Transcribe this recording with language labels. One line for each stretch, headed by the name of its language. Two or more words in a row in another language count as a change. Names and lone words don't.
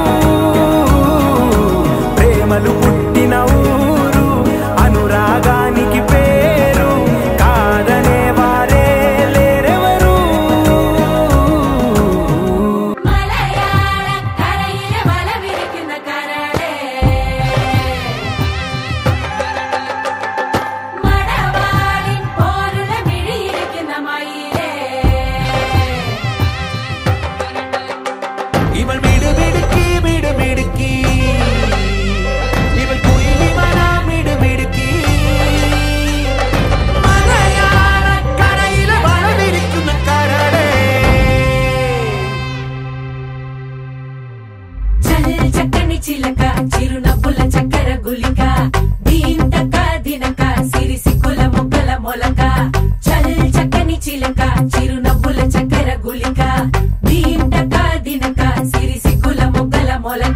Telugu: ప్రేమలు పుట్టిన ఊరు అనురాగానికి పేరు కాదనే వారే లేరెవరు
Malayalam: മലയാള കരയില വല വിരികിന കരളേ മടവാടി പോരുല മിടിയിരികിന മയിലേ ഇവൾ മിടുമിടുക്കി മിടുമിടുക്കി ഇവൾ കുയിലിമന മിടുമിടുക്കി മലയാള കരയിലെ വളവിരിക്കുന്ന കരളേ
Telugu: చల్ చక్కని చిలక చిరునవ్వుల చక్కెర గులిక దీంతక దినక సిరి సిక్కుల మొగ్గల మొలక చల్ చక్కని చిలక చిరునవ్వుల చక్కెర గులిక దీంతక దినక సిరి సిక్కుల మొగ్గల మొలక